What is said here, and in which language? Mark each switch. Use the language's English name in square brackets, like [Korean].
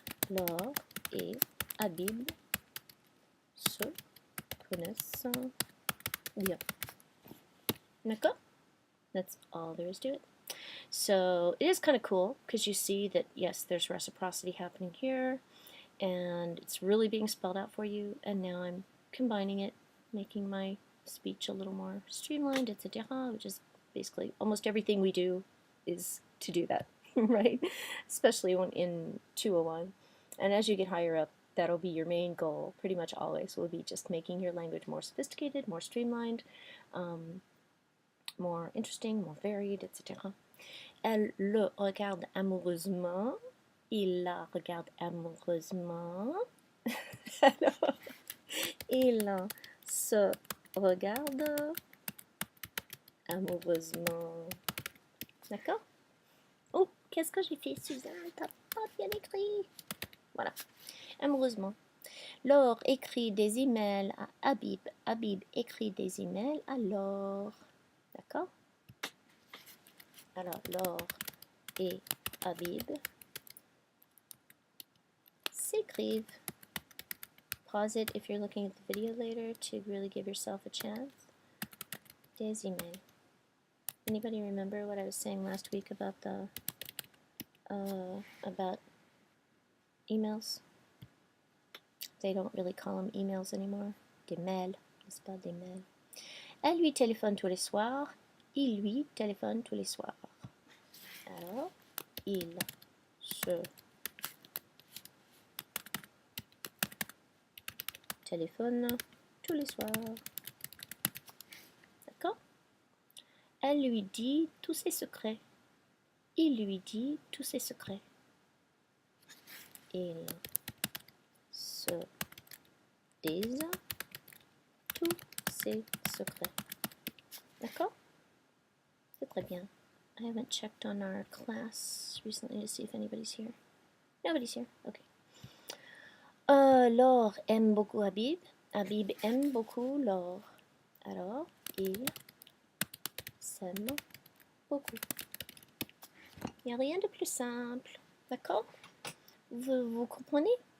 [French] Laure et Habib se connaissent bien. D'accord? [English] That's all there is to it. So it is kind of cool because you see that, yes, there's reciprocity happening here, and it's really being spelled out for you, and now I'm combining it, making my speech a little more streamlined, etc., which is basically almost everything we do is to do that, right? Especially when in 201. And as you get higher up, that'll be your main goal, pretty much always, will be just making your language more sophisticated, more streamlined, more interesting, more varied, etc. [French] Elle le regarde amoureusement. Il la regarde amoureusement. Alors, il se regarde amoureusement. D'accord? Oh, qu'est-ce que j'ai fait, Suzanne? T'as pas bien écrit. Voilà. Amoureusement. Laure écrit des emails à Habib. Habib écrit des emails à Laure. D'accord? Alors, Laure et Habib s'écrivent. [English] Pause it if you're looking at the video later to really give yourself a chance. [French] Des emails. [English] Anybody remember what I was saying last week about the about emails? They don't really call them emails anymore. [French] Des mails, n'est-ce pas, des mails. Elle lui téléphone tous les soirs. Il lui téléphone tous les soirs. Alors, il se téléphone tous les soirs. D'accord? Elle lui dit tous ses secrets. Il lui dit tous ses secrets. Il se disent tous ses secrets. D'accord? C'est très bien. [English] I haven't checked on our class recently to see if anybody's here. Nobody's here. Okay. [French] Laure aime beaucoup Habib. Habib aime beaucoup Laure. Alors, ils s'aiment beaucoup. Il n'y a rien de plus simple. D'accord? Vous comprenez?